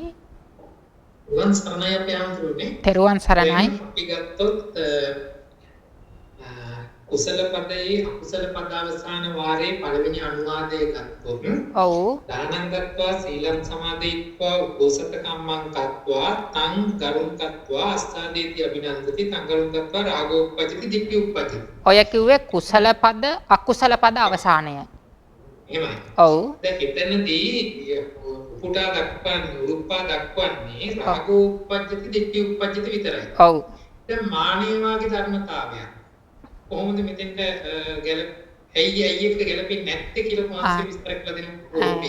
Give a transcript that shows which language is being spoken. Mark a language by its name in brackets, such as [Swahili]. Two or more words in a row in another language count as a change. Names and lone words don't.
[Sinhala] වන් සරණයි අපේ ආමතුරුනේ. තෙරුවන් සරණයි. අපි ගත්තොත් කුසල පදයේ අකුසල පද අවසාන වාරයේ පළවෙනි අනුවාදය ගත්තොත් ඔව්. [Pali] දානං ගත්වා සීලං සමාදිත්වා උපෝසත කම්මං කତ୍වා තං ගරුං කତ୍වා අස්ථාදීති අභිනන්දති තං ගරුං කତ୍වා රාගෝපපජ්ජති දික්ඛි උපපජ්ජති. [Sinhala] ඔය කිව්වේ කුසල පද අකුසල පද අවසානය. එහෙමයි. ඔව්. දැන් එතනදී උපුටා දක්වන්නේ උරුප්පා දක්වන්නේ [Pali] රාගෝපපජ්ජති දික්ඛි උපපජ්ජති [Sinhala] විතරයි. ඔව්. දැන් මානිය වාගේ ධර්මතාවයක් කොහොමද මෙතෙන්ට ඇයි එකට ගැලපෙන්නේ නැත්තේ කියලා මානසික විස්තර කළ දෙන්න